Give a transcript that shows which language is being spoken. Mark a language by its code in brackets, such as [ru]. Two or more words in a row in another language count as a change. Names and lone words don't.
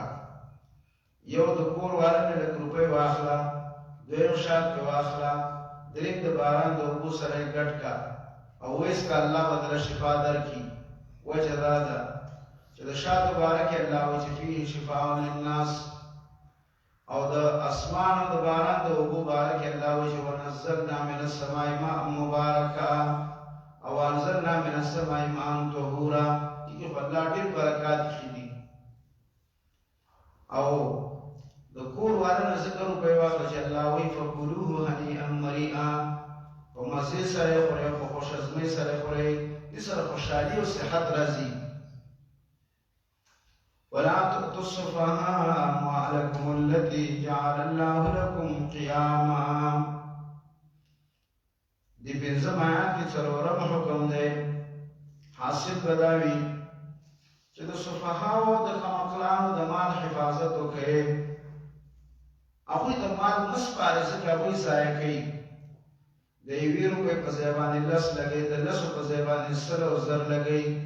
[ps] یو د کور والا نه لږ روپۍ واخله، دویم شات پې واخله، دریم د باران د اوبو سره یې ګډ کړه او ویسکه الله به دله شفا درکړي. وجه دا ده چې د شاتو باره کې الله وایي چې [ar] فیه شفاء للناس، [ps] او د اسمان او د باران د اوبو باره کې الله وایي چې [ar] ونزلنا من السماء ماء مبارکا [ps] او [ar] انزلنا من السماء ماء طهورا. [ps] دې کې خو الله ډېر برکات ایښي دي. او د کور والو ذکر په واقع چې الله وی [ar] فقولوه هنيئا مريئا [ps] په مزه سره خوري په خوش ازمه سره خوري دې سره خوشحالي او صحت راځي [ar] ولا تؤتوا السفهاء أموالكم التي جعل الله لكم قياما [ps] دې پنځم آیات کې څلورم حکم دی حاصل بداوی چې د سفهاو د خمقلانو د مال حفاظت وکړي هغوی د مال مسپاري ځکه هغوی ضایع کوي د یوې روپۍ په ځای باندې لس لګوي د لسو په ځای باندې سل او زر لګوي